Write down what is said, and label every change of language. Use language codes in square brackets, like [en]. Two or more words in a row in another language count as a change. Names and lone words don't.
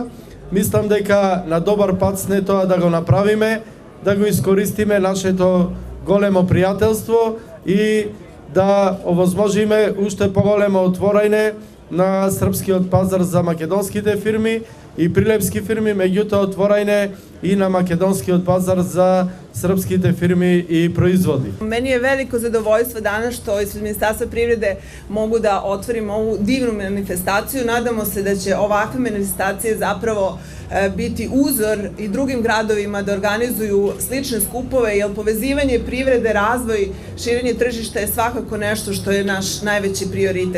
[mk] Мислам дека на добар пат сме тоа да го направиме, да го искористиме нашето големо пријателство и да овозможиме уште поголемо отворање на српскиот пазар за македонските фирми и прилепски фирми, меѓутоа отворање и на македонскиот пазар за српските фирми и производи. [sr] Meni je veliko zadovoljstvo danas što ispred Ministarstva privrede mogu da otvorim ovu divnu manifestaciju. Nadamo se da će ovakve manifestacije zapravo biti uzor i drugim gradovima da organizuju slične skupove, jer povezivanje privrede, razvoj, širenje tržišta je svakako nešto što je naš najveći prioritet.